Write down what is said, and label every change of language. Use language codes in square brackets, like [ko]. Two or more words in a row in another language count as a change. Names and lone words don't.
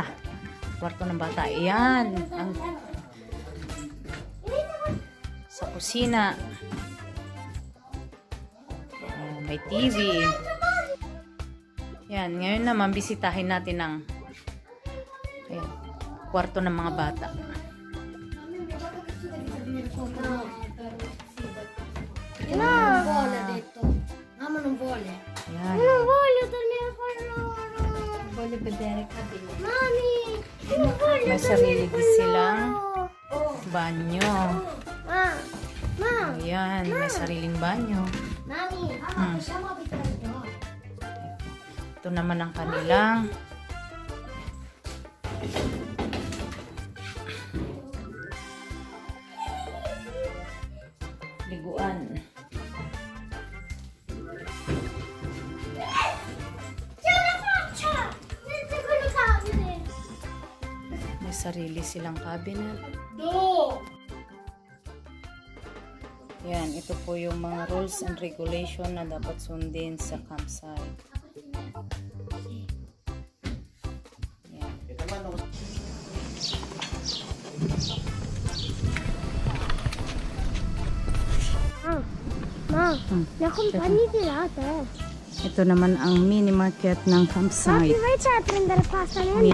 [tl] Kwarto ng bata. Ayan. Sa kusina. May TV. Yan. Ngayon naman, bisitahin natin ang kwarto ng mga bata. [it] Non vuole, ha detto. Mamma non vuole. Yan. Non voglio dormire con loro. Voglio vedere i capelli. Mami, non voglio [tl] May sarili din silang banyo. [it] Ma. [tl] Ayan, may sariling banyo. [it] Mami, possiamo abitare qua. [tl] Ito naman ang kanilang liguan. [it] C'è una faccia! Dentro quello cabinet. [tl] May sarili silang cabinet. [it] No! [tl] Yan, ito po yung mga [en] rules and regulation [tl] na dapat sundin sa campsite. Yan. [it] Ma, mi accompagni di là te. [tl] Ito naman ang [en] mini market [tl] ng [it] Ma, [tl] campsite. [it] ti vai a prendere pasta [tl] Mini